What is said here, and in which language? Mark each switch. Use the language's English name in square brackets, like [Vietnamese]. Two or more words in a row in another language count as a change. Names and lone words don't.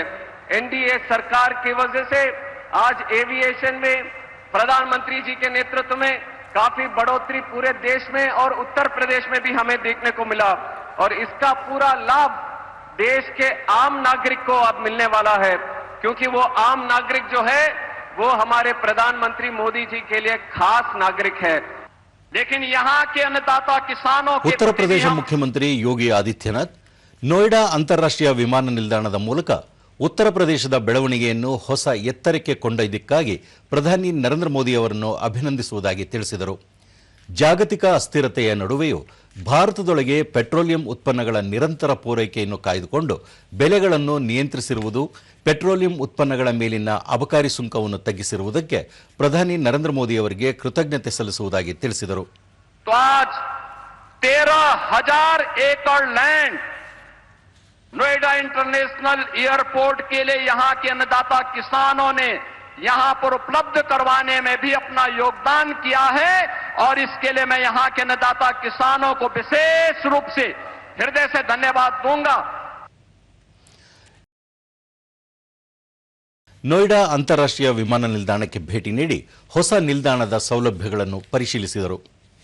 [Hindi] एनडीए सरकार की वजह से आज एविएशन में प्रधानमंत्री जी के नेतृत्व में काफी बढ़ोतरी पूरे देश में और उत्तर प्रदेश में भी हमें देखने को मिला. और इसका पूरा लाभ देश के आम नागरिक को अब मिलने वाला है, क्योंकि वो आम नागरिक जो है वो हमारे प्रधानमंत्री मोदी जी के लिए खास नागरिक है. लेकिन यहाँ के अन्नदाता किसानों के [Kannada] ಉತ್ತರ ಪ್ರದೇಶ ಮುಖ್ಯಮಂತ್ರಿ ಯೋಗಿ ಆದಿತ್ಯನಾಥ್ ನೋಯ್ಡಾ ಅಂತಾರಾಷ್ಟ್ರೀಯ ವಿಮಾನ ನಿಲ್ದಾಣದ ಮೂಲಕ ಉತ್ತರ ಪ್ರದೇಶದ ಬೆಳವಣಿಗೆಯನ್ನು ಹೊಸ ಎತ್ತರಕ್ಕೆ ಕೊಂಡೊಯ್ದಕ್ಕಾಗಿ ಪ್ರಧಾನಿ ನರೇಂದ್ರ ಮೋದಿ ಅವರನ್ನು ಅಭಿನಂದಿಸುವುದಾಗಿ ತಿಳಿಸಿದರು. ಜಾಗತಿಕ ಅಸ್ಥಿರತೆಯ ನಡುವೆಯೂ ಭಾರತದೊಳಗೆ ಪೆಟ್ರೋಲಿಯಂ ಉತ್ಪನ್ನಗಳ ನಿರಂತರ ಪೂರೈಕೆಯನ್ನು ಕಾಯ್ದುಕೊಂಡು ಬೆಲೆಗಳನ್ನು ನಿಯಂತ್ರಿಸಿರುವುದು, ಪೆಟ್ರೋಲಿಯಂ ಉತ್ಪನ್ನಗಳ ಮೇಲಿನ ಅಬಕಾರಿ ಸುಂಕವನ್ನು ತಗ್ಗಿಸಿರುವುದಕ್ಕೆ ಪ್ರಧಾನಿ ನರೇಂದ್ರ ಮೋದಿ ಅವರಿಗೆ ಕೃತಜ್ಞತೆ ಸಲ್ಲಿಸುವುದಾಗಿ ತಿಳಿಸಿದರು. [Hindi] 13,000 एकड़ लैंड नोएडा इंटरनेशनल एयरपोर्ट के लिए यहां के अन्नदाता किसानों ने यहां पर उपलब्ध करवाने में भी अपना योगदान किया है. और इसके लिए मैं यहां के अन्नदाता किसानों को विशेष रूप से हृदय से धन्यवाद दूंगा. [Kannada] ನೋಯ್ಡಾ ಅಂತಾರಾಷ್ಟ್ರೀಯ ವಿಮಾನ ನಿಲ್ದಾಣಕ್ಕೆ ಭೇಟಿ ನೀಡಿ ಹೊಸ ನಿಲ್ದಾಣದ ಸೌಲಭ್ಯಗಳನ್ನು ಪರಿಶೀಲಿಸಿದರು.